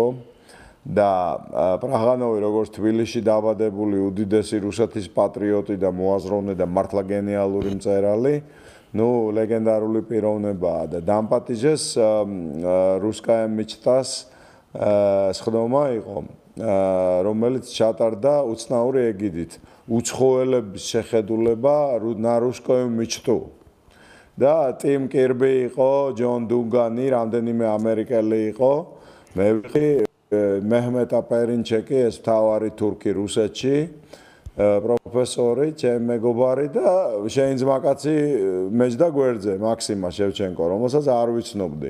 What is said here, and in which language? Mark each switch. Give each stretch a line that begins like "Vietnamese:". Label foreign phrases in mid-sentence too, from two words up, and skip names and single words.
Georgian: და პროხანოვი როგორც თბილისში დაბადებული უდიდესი რუსეთის პატრიოტი და მოაზროვნე და მართლა გენიალური მწერალი, ну, легендарული პიროვნებაა და დამპატიჟეს
Russian: Русская мечтас
Georgian: სხდომა იყო, რომელიც ჩატარდა უცნაური ეგიდით, უცხოელების შეხედულება
Russian: на русскую мечту.
Georgian: და ტიმ კირბი იყო, ჯონ დუგანი, რამდენიმე ამერიკელი იყო, მე ვიყი მეჰმეტ აპერინჩეკი, ეს მთავარი თურქი რუსეთში. პროფესორი, ჩემი მეგობარი და შეინძმაკაცი მეჯდა გვერდზე, მაქსიმა შევჩენკო, რომელსაც არ ვიცნობდი.